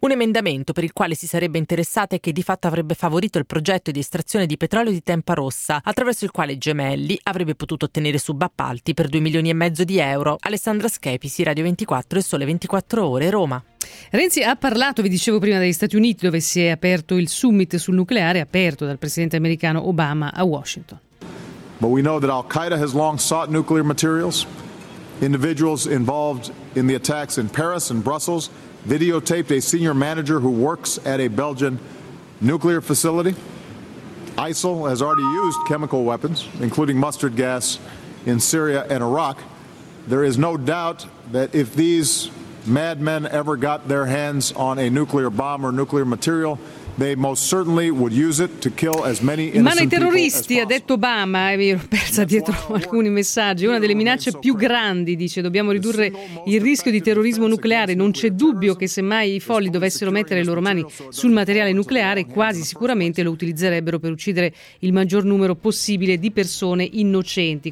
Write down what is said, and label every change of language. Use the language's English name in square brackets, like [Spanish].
[Italian] Un emendamento per il quale si sarebbe interessata e che di fatto avrebbe favorito il progetto di estrazione di petrolio di Tempa Rossa, attraverso il quale Gemelli avrebbe potuto ottenere subappalti per 2,5 milioni di euro. Alessandra Schepisi, Radio 24 e Sole 24 Ore, Roma. Renzi ha parlato, vi dicevo prima, degli Stati Uniti, dove si è aperto il summit sul nucleare, aperto dal presidente americano Obama a Washington. [English] But we know that Al-Qaeda has long sought nuclear materials. Individuals involved in the attacks in Paris and Brussels videotaped a senior manager who works at a Belgian nuclear facility. ISIL has already used chemical weapons, including mustard gas, in Syria and Iraq. There is no doubt that if these madmen ever got their hands on a nuclear bomb or nuclear material, they most certainly would use it to kill as many innocent people. [Italian] Ma i terroristi, ha detto Obama, e mi ero persa dietro alcuni messaggi, una delle minacce più grandi, dice, dobbiamo ridurre il rischio di terrorismo nucleare. Non c'è dubbio che se mai i folli dovessero mettere le loro mani sul materiale nucleare, quasi sicuramente lo utilizzerebbero per uccidere il maggior numero possibile di persone innocenti.